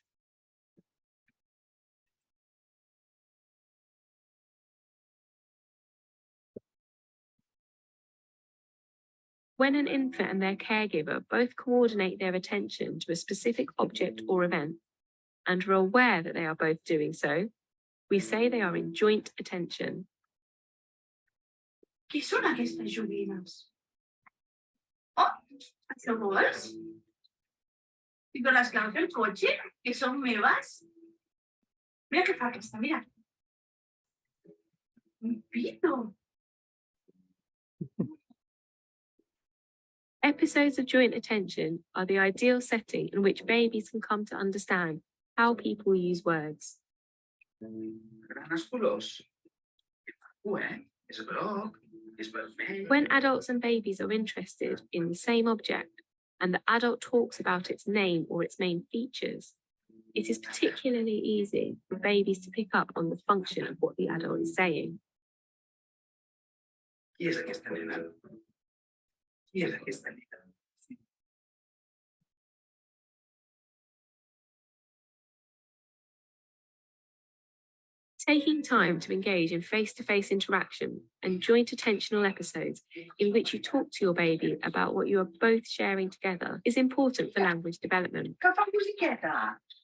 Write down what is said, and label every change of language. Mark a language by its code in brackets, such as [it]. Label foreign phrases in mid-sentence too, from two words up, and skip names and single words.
[en] When an infant and their caregiver both coordinate their attention to a specific object or event and are aware that they are both doing so, we say they are in joint attention. [ca] Què són aquestes joguines? Oh, això vols? Tinc les claus del cotxe, que són meves. Mira què fa aquesta, mira. Un pito. [en] Episodes of joint attention are the ideal setting in which babies can come to understand how people use words. When adults and babies are interested in the same object and the adult talks about its name or its main features, it is particularly easy for babies to pick up on the function of what the adult is saying. [ca] Qui és aquesta nena? Qui és aquesta nena? [en] Taking time to engage in face-to-face interaction and joint attentional episodes in which you talk to your baby about what you are both sharing together is important for language development. [ca] Que fa musiqueta?